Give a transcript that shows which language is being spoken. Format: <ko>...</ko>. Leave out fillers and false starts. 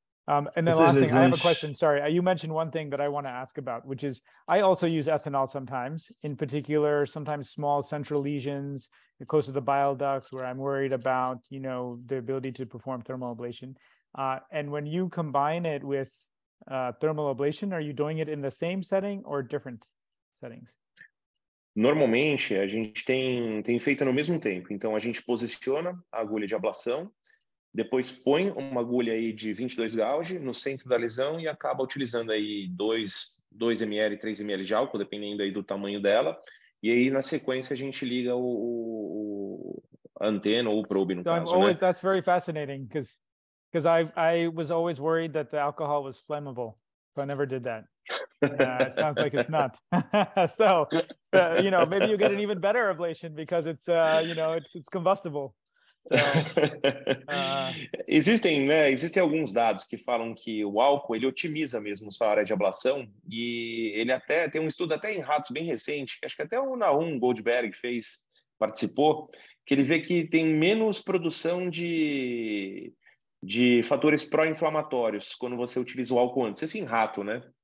<en>And then last thing, I have a question. Sorry, you mentioned one thing that I want to ask about, which is I also use ethanol sometimes, in particular, sometimes small central lesions close to the bile ducts where I'm worried about, the ability to perform thermal ablation. And when you combine it with thermal ablation, are you doing it in the same setting or different settings?</en> <pt>Normalmente, a gente tem feito no mesmo tempo. Então, a gente posiciona a agulha de ablação, depois põe uma agulha aí de 22 gauge no centro da lesão e acaba utilizando aí 2 ml, 3 ml de álcool, dependendo aí do tamanho dela. E aí, na sequência, a gente liga a antena ou o probe, no caso, né?</pt> <en>That's very fascinating, because I was always worried that the alcohol was flammable, so I never did that. It sounds like it's not. So, maybe you get an even better ablation because it's, it's combustible. So,</en> <pt>existem alguns dados que falam que o álcool ele otimiza mesmo sua área de ablação, e ele até tem um estudo até em ratos bem recente, acho que até o Nahum Goldberg participou, que ele vê que tem menos produção de fatores pró-inflamatórios quando você utiliza o álcool antes. Isso em rato, né?</pt>